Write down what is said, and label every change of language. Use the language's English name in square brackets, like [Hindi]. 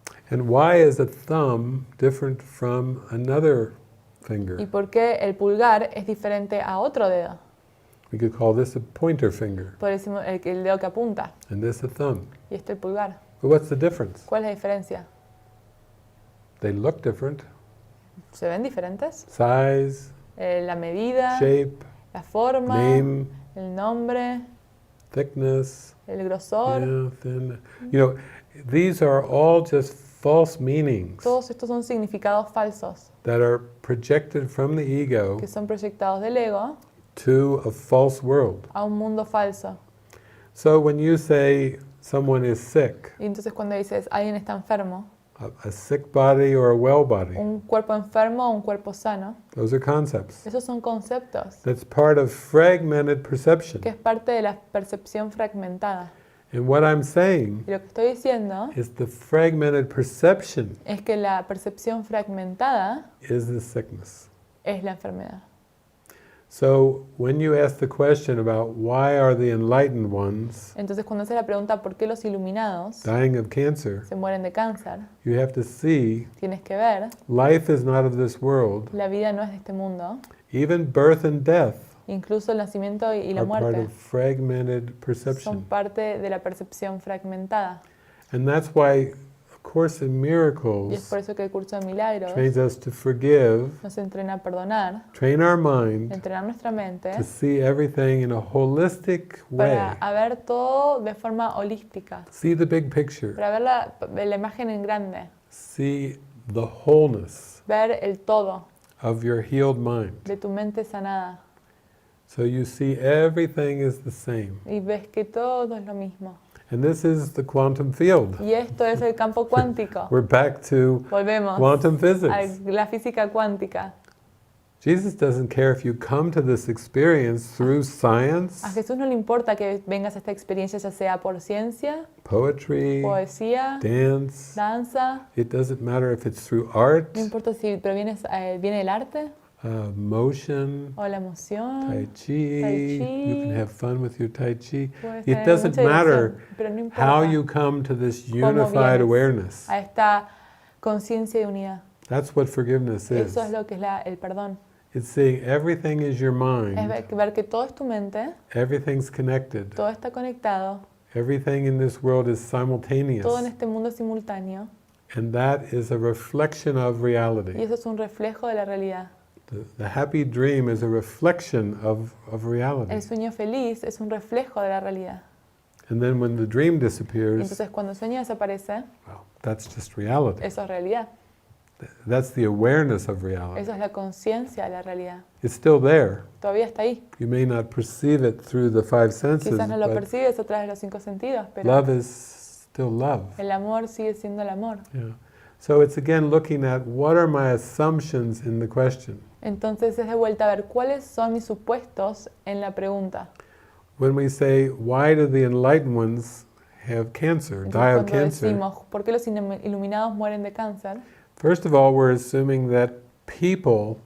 [English] And why is a thumb different from another [Spanish] ¿Y [English] finger? [Spanish] por qué el pulgar es diferente a otro dedo? [English] We could call this a pointer finger, [Spanish] Por eso el dedo que apunta [English] and this a thumb. [Spanish] y este el pulgar. [English] But what's the difference? [Spanish] ¿Cuál es la diferencia? [English] They look different. [Spanish] ¿Se ven diferentes? [English] Size, [Spanish] La medida, [English] shape, [Spanish] la forma, [English] name, [Spanish] el nombre, [English] thickness, [Spanish] el grosor. [English] yeah, thin. You know, these are all just false meanings [Spanish] Todos estos son significados falsos [English] that are projected from the ego [Spanish] que son proyectados del ego [English] to a false world. [Spanish] a un mundo falso. [English] So when you say someone is sick, [Spanish] Y entonces cuando dices alguien está enfermo, [English] a sick body or a well body, [Spanish] un cuerpo enfermo o un cuerpo sano, [English] those are concepts. [Spanish] esos son conceptos [English] That's part of fragmented perception. [Spanish] que es parte de la percepción fragmentada. [English] And what I'm saying [Spanish] Y lo que estoy diciendo [English] is the fragmented perception [Spanish] es que la percepción fragmentada [English] is the sickness. [Spanish] es la enfermedad. [English] So when you ask the question about why are the enlightened ones [Spanish] Entonces cuando hace la pregunta ¿por qué los iluminados [English] dying of cancer, [Spanish] se mueren de cáncer? [English] you have to see [Spanish] Tienes que ver, [English] life is not of this world. [Spanish] la vida no es de este mundo. [English] Even birth and death [Spanish] Incluso el nacimiento y la [English] are part [Spanish] muerte [English] of fragmented [Spanish] son [English] perception. [Spanish] parte de la percepción fragmentada. [English] And that's why A Course in [Spanish] Y es [English] Miracles [Spanish] por eso que el curso de milagros [English] trains us to forgive, [Spanish] nos entrena a perdonar, [English] train our mind [Spanish] entrenar nuestra mente [English] to see everything in a holistic way. [Spanish] para ver todo de forma holística, [English] See the big picture. [Spanish] para ver la imagen en grande, [English] See the wholeness [Spanish] ver el todo [English] of your healed mind. [Spanish] de tu mente sanada [English] So you see everything is the same. [Spanish] y ves que todo es lo mismo. [English] And this is the quantum field. [Spanish] Y esto es el campo cuántico. [English] We're back to [Spanish] Volvemos [English] quantum [Spanish] a [English] physics. [Spanish] la física cuántica. [English] Jesus doesn't care if you come to this experience through [Spanish] A [English] science, [Spanish] Jesús no le importa que vengas a esta experiencia ya sea por ciencia, [English] poetry, [Spanish] poesía, [English] dance. [Spanish] danza, [English] It doesn't matter if it's through art, [Spanish] no importa si viene el arte [English] motion, [Spanish] o la emoción, [English] tai chi. [Spanish] Tai chi. [English] You can have fun with your tai chi. [Spanish] puedes [English] It [Spanish] tener [English] doesn't [Spanish] mucha [English] matter [Spanish] diversión, pero no [English] how [Spanish] importa [English] you come to this [Spanish] cómo [English] unified [Spanish] vienes [English] awareness. [Spanish] a esta conciencia de unidad. [English] That's what forgiveness is. [Spanish] Eso es lo que es el perdón. [English] It's seeing everything is your [Spanish] Es [English] mind, [Spanish] ver que todo es tu mente, [English] everything's connected, [Spanish] todo está conectado, [English] everything in this world is simultaneous, [Spanish] todo en este mundo es simultáneo [English] and that is a reflection of [Spanish] y [English] reality. [Spanish] eso es un reflejo de la realidad. [English] The happy dream is a reflection of reality. [Spanish] El sueño feliz es un reflejo de la realidad. [English] And then when the dream [Spanish] Y [English] disappears, [Spanish] entonces cuando el sueño desaparece, [English] well, that's just reality. [Spanish] eso es realidad. [English] That's the awareness of reality. [Spanish] Eso es la conciencia de la realidad. [English] It's still there. [Spanish] Todavía está ahí. [English] You may not perceive it through the five senses, [Spanish] Quizás no lo [English] but [Spanish] percibes a través de los 5 sentidos, pero [English] love is still love. [Spanish] el amor sigue siendo el amor. [English] Yeah. So it's again looking at what are my assumptions in the question. [Spanish] Entonces es de vuelta a ver cuáles son mis supuestos en la pregunta. [English] When we say, why do the enlightened ones have cancer, [Spanish] Entonces, [English] die of [Spanish] cuando [English] cancer? [Spanish] decimos por qué los iluminados mueren de cáncer, [English] First of all, we're assuming that people